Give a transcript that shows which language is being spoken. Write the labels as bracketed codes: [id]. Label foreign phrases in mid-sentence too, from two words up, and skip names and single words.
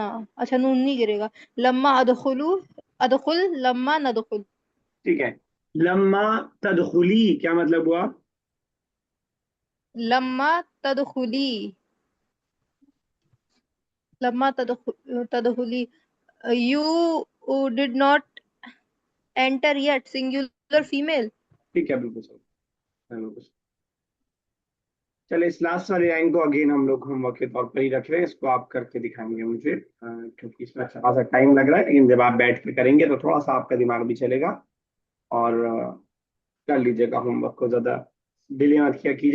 [hi] अच्छा नून नहीं गिरेगा। [ar] لمّا أدخلُ، أدخل، لمّا ندخل. [hi] ठीक है। [ar] لمّا تدخلي [hi] क्या मतलब हुआ? [ar] لمّا تدخلي، لمّا تدخلي, [en] you did not enter yet, singular female। [hi] ठीक है, बिल्कुल सही, बिल्कुल सही। चलिए इस लास्ट वाली लाइन को अगेन हम लोग होमवर्क के तौर पर ही रख रहे हैं, इसको आप करके दिखाएंगे मुझे, क्योंकि इसमें अच्छा खासा टाइम लग रहा है, लेकिन जब आप बैठ के करेंगे तो थोड़ा सा आपका दिमाग भी चलेगा। और कर लीजिएगा होमवर्क को, ज्यादा डिले मत किया कीजिए।